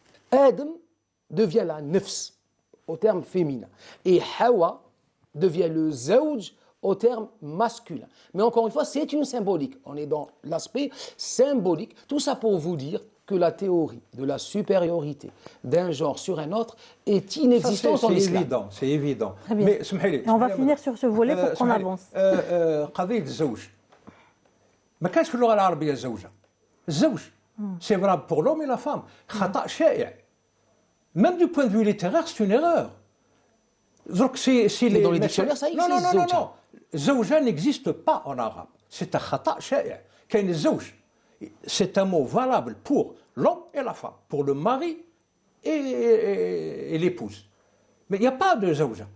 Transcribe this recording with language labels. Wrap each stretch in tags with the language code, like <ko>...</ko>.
<fr>Adam devient la nafs au terme féminin et Hawa devient le zawj au terme masculin. Mais encore une fois, c'est une symbolique. On est dans l'aspect symbolique. Tout ça pour vous dire que la théorie de la supériorité d'un genre sur un autre est inexistante en islam. C'est évident. Très bien. Mais on va finir sur ce volet pour qu'on avance.</fr> <ar>قضية الزوج ما كانش في اللغة العربية الزوجة.</ar> <fr>الزوج c'est valable pour l'homme et la femme.</fr> <ar>خطأ شائع.</ar> <fr>Même du point de vue littéraire, c'est une erreur. Donc, Mais dans les dictionnaires, ça existe. Non. زوجة n'existe pas en arabe. C'est un</fr> <ar>خطأ شائع. كاين الزوج.</ar> <fr>C'est un mot valable pour l'homme et la femme, pour le mari et l'épouse. Mais il n'y a pas de zawja.</fr>